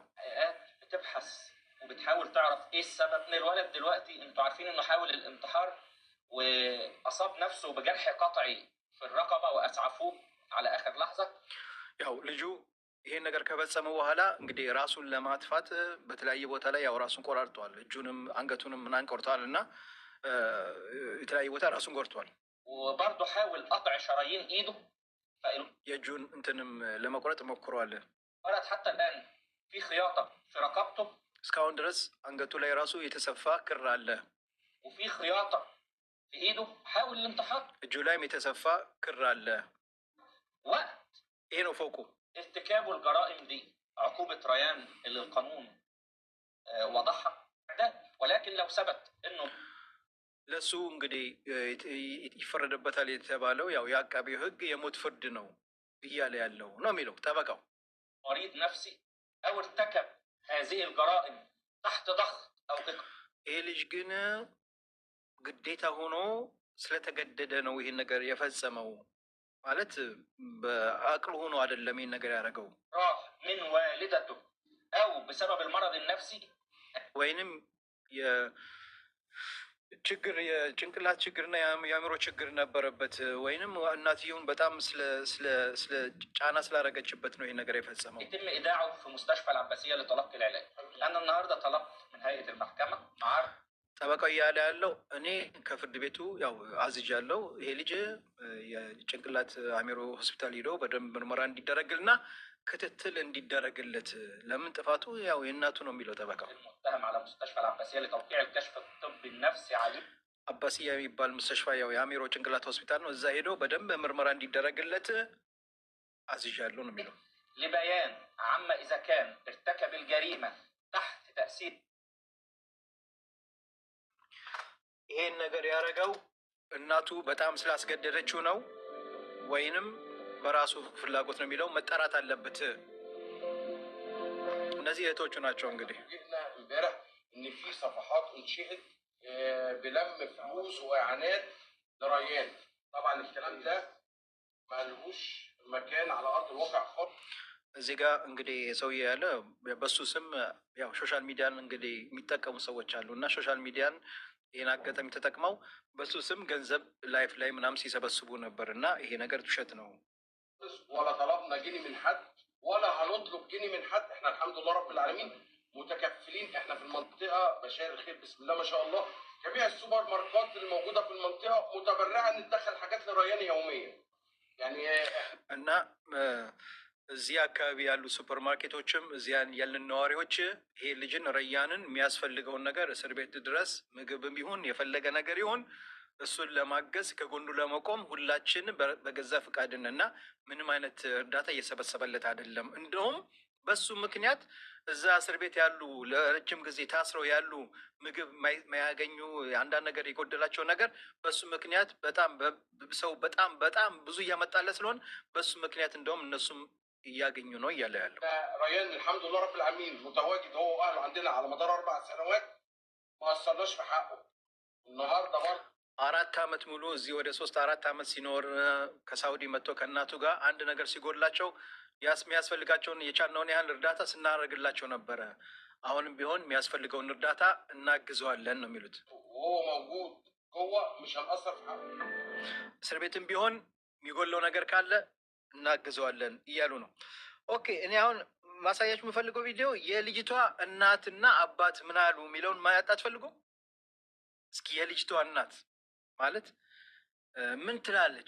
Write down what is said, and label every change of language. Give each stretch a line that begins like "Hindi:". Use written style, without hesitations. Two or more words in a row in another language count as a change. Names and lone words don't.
Arabic: بتبحث وبتحاول تعرف ايه السبب ان الولد دلوقتي انتوا عارفين انه حاول الانتحار واصاب نفسه بجرح قطعي في الرقبه واسعفوه على اخر لحظه.
Amharic: ያው ልጁ ይሄን ነገር ከፈጸመ በኋላ እንግዲህ ራሱን ለማጥፋት በተለያየ ቦታ ላይ ያው ራሱን ቆራርጧል። እጁንም አንገቱንም ምናምን ቆርጧል እና የተለያየ ቦታ ራሱን ቆርጧል።
Arabic: وبرضه حاول قطع شرايين ايده
Amharic: የእጁን እንትንም ለመቁረጥ ሞክሯል።
Arabic: ولد حتى الان في خياطه في رقبته
Amharic: እስካሁን ድረስ አንገቱ ላይ ራሱ የተሰፋ ክር አለ።
Arabic: وفي خياطه في ايده حاول الانتحار
Amharic: እጁ ላይም የተሰፋ ክር አለ።
Arabic: وقت
Amharic: ይሄ ነው ፎቁ።
Arabic: ارتكاب الجرائم دي عقوبة ريان اللي القانون وضعها ده، ولكن لو ثبت انه
Amharic: ለሱ እንግዲህ ይፈረድበታል የተባለው ያው የአቃቤው ሕግ የሞት ፍርድ ነው እያለ ያለው ነው የሚለው ጠበቃው።
Arabic: مريض نفسي او ارتكب هذه الجرائم تحت ضغط او
Amharic: ይሄ ልጅ ግን ግዴታ ሆኖ ስለተገደደ ነው ይሄን ነገር የፈጸመው ማለት በአቅሉ ሆኖ አይደለም ይሄን ነገር ያደረገው።
Arabic: راح من والدته او بسبب المرض النفسي
Amharic: ወይንም ችግር የጭንቅላት ችግርና የአእምሮ ችግር ነበረበት ወይንም እናትየውን በጣም ስለ ጫና ስላደረገችበት ነው ይሄን ነገር የፈጸመው።
Arabic: يتم ايداعه في مستشفى العباسية لتلقي العلاج. انا النهارده طلبت من هيئة المحكمة عرض
Amharic: ጠበቃው እያለ ያለው እኔ ከፍርድ ቤቱ ያው አዝዣለሁ ይሄ ልጅ የጭንቅላት አእምሮ ሆስፒታል ሄዶ በደንብ ምርመራ እንዲደረግልና ክትትል እንዲደረግለት። ለምን ጥፋቱ ያው የእናቱ ነው የሚለው ጠበቃው።
Arabic: المتهم على مستشفى العباسية لتوقيع الكشف الطبي النفسي عليه
Amharic: አባሲያ የሚባል ሙስተሽፋ ያው የአእምሮ ጭንቅላት ሆስፒታል ነው። እዛ ሄዶ በደንብ ምርመራ እንዲደረግለት አዝዣለሁ ነው የሚለው።
Arabic: لبيان عما اذا كان ارتكب الجريمة تحت تأثير
Amharic: ይሄን ነገር ያደረገው እናቱ በጣም ስላስገደደችው ነው ወይንም በራሱ ፍላጎት ነው የሚለው መጠራት አለበት። እነዚህ እህቶቹ ናቸው እንግዲህ
Arabic: جئنا امبارح ان في صفحات انشئت بلم فلوس واعانات لريان. طبعا الكلام ده ما لهوش مكان على ارض الواقع خالص.
Amharic: እዚህ ጋር እንግዲህ ሰውዬ ያለ በሱ ስም ያው
English: social media
Amharic: እንግዲህ የሚጠቀሙ ሰዎች አሉ እና
English: social media
Amharic: ይህን አጋጣሚ ተጠቅመው በሱ ስም ገንዘብ ላይፍ ላይ ምናምን ሲሰበስቡ ነበር እና ይሄ ነገር ውሸት ነው።
Arabic: ولا طلبنا جنيه من حد ولا هنطلب جنيه من حد. احنا الحمد لله رب العالمين متكفلين. احنا في المنطقه بشاير الخير بسم الله ما شاء الله. جميع السوبر ماركات الموجوده في المنطقه متبرعه ندخل حاجات لريان يوميا يعني.
Amharic: እና እዚህ አካባቢ ያሉ
English: super markets
Amharic: እዚያን ያለን ነዋሪዎች ይሄ ልጅን ረያንን የሚያስፈልገውን ነገር እስር ቤት ድረስ ምግብም ይሁን የፈለገ ነገር ይሁን እሱን ለማገዝ ከጎኑ ለመቆም ሁላችን በገዛ ፍቃድን እና ምንም አይነት እርዳታ እየሰበሰበለት አይደለም። እንደውም በሱ ምክንያት እዛ እስር ቤት ያሉ ለረጅም ጊዜ ታስረው ያሉ ምግብ ማያገኙ አንዳንድ ነገር የጎደላቸው ነገር በሱ ምክንያት ሰው በጣም ብዙ እያመጣለ ስለሆን በሱ ምክንያት እንደውም እነሱም እያገኙ ነው እያለ ያለው
Arabic: ريان الحمد لله رب العالمين متواجد هو واهله عندنا على مدار 4 سنوات ما قصرناش في حقه. النهارده برضه
Amharic: 4 ዓመት ሙሉ እዚህ ወደ 3-4 ዓመት ሲኖር ከሳውዲ መጥቶ ከእናቱ ጋር አንድ ነገር ሲጎድላቸው የሚያስፈልጋቸውን የቻልነውን ያህል እርዳታ ስናደርግላቸው ነበረ። አሁንም ቢሆን የሚያስፈልገውን እርዳታ እናግዘዋለን ነው የሚሉት። እስር ቤትም ቢሆን የሚጎለው ነገር ካለ እናግዘዋለን እያሉ ነው። ኦኬ እኔ አሁን ማሳያችሁ የምፈልገው ቪዲዮ የልጅቷ እናትና አባት ምን አሉ የሚለውን ማያጣ ትፈልጉ። እስኪ የልጅቷ እናት ማለት ምን ትላለች?